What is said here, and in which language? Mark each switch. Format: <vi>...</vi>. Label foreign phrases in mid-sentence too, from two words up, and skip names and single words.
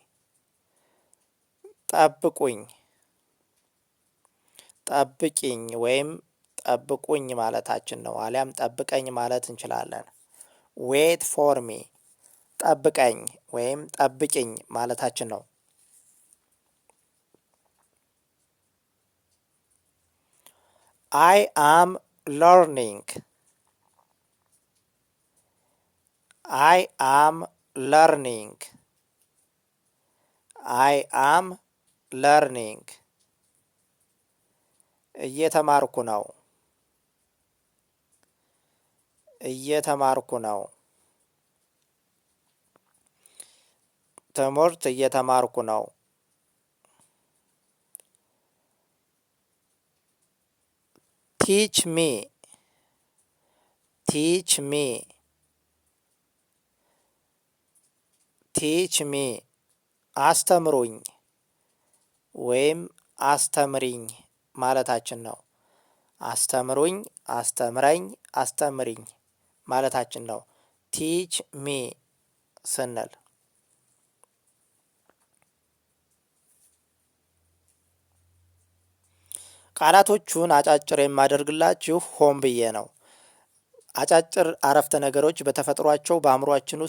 <am>ጠብቁኝ ጠብቂኝ ወይም ጠብቁኝ ማለታችን ነው። አሊያም ጠብቀኝ ማለት እንችላለን።</am> <en>wait for me</en> <am>ጠብቀኝ ወይም ጠብቂኝ ማለታችን ነው።</am> <en>I am learning. I am learning. I am learning.</en> <am>እየተማርኩ ነው እየተማርኩ ነው። ትምህርት እየተማርኩ ነው።</am> <en>teach me teach me teach me</en> <am>አስተምሩኝ ወይም አስተምሪኝ ማለታችን ነው። አስተምሩኝ አስተምረኝ አስተምሪኝ ማለታችን ነው።</am> <en>teach me</en> <am>ስንል ቃላቶቹን አጫጭር የማደርግላችሁ ሆን ብዬ ነው። አጫጭር አረፍተ ነገሮች በተፈጥሯቸው በአእምሯችን</am>